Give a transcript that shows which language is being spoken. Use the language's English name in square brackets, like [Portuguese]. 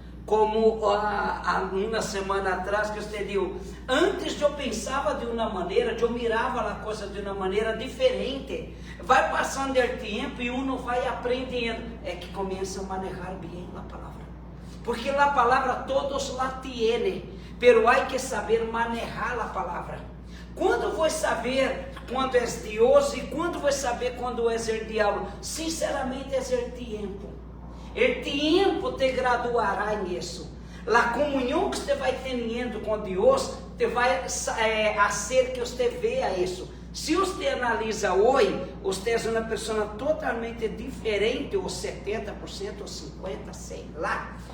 [Portuguese] Como uma semana atrás que você disse, antes eu pensava de uma maneira, eu mirava a coisa de uma maneira diferente. Vai passando o tempo e [Spanish] uno [Portuguese] vai aprendendo. É que começa a manejar bem a palavra. [Spanish] Porque [Portuguese] a palavra [Spanish] todos la tienen, pero hay que saber manejar [Portuguese] a palavra. Quando vou saber quando é Deus e quando vou saber quando é o diabo? Sinceramente é o tempo. O tempo te graduará nisso. A comunhão que você vai tendo com Deus te vai fazer que você veja isso. Se você analisa hoje, você é uma pessoa totalmente diferente, ou 70%, ou 50%, sei lá.